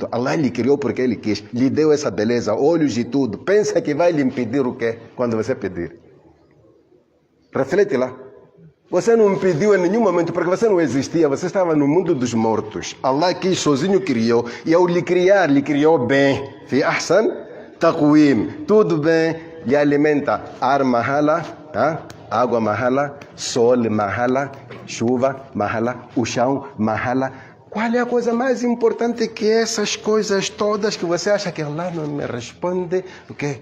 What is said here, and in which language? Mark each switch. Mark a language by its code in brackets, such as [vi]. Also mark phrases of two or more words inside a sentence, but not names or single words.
[pt] Allah lhe criou porque Ele quis. Lhe deu essa beleza, olhos e tudo. Pensa que vai lhe impedir o quê quando você pedir? Reflete lá. Você não pediu em nenhum momento porque você não existia. Você estava no mundo dos mortos. Allah quis, sozinho criou. E ao lhe criar, lhe criou bem. [ar] في أحسن تقويم. [pt] Tudo bem. Lhe alimenta. Ar mahala, água mahala, sol mahala, chuva mahala, o chão mahala. Qual é a coisa mais importante que essas coisas todas que você acha que Allah não me responde? O quê?